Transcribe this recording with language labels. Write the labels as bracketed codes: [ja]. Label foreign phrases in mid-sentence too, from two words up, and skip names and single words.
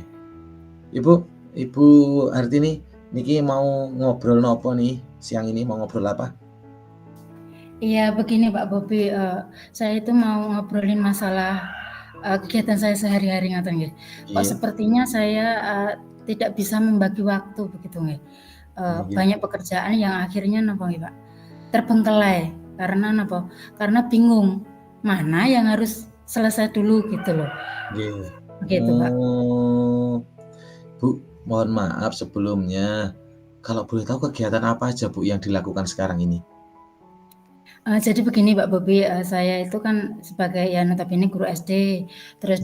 [id] Ibu Ibu Hartini, niki mau ngobrol nopo nih siang ini, mau ngobrol apa? Iya begini Pak Bobi, saya itu mau ngobrolin masalah kegiatan saya sehari-hari [jv] ngaten nggih. [id] Kok [jv] Nggih, [id] sepertinya saya tidak bisa membagi waktu begitu nggih. [jv] nggih. [id] Banyak pekerjaan yang akhirnya [jv] napa nggih [id] Pak, terbengkelai karena napa, karena bingung mana yang harus selesai dulu gitu loh. [jv] Nggih. [id] Begitu Pak. Oh, Bu, mohon maaf sebelumnya. Kalau boleh tahu kegiatan apa aja Bu yang dilakukan sekarang ini? Jadi begini Pak Bobi, saya itu kan sebagai ya notabene guru SD, terus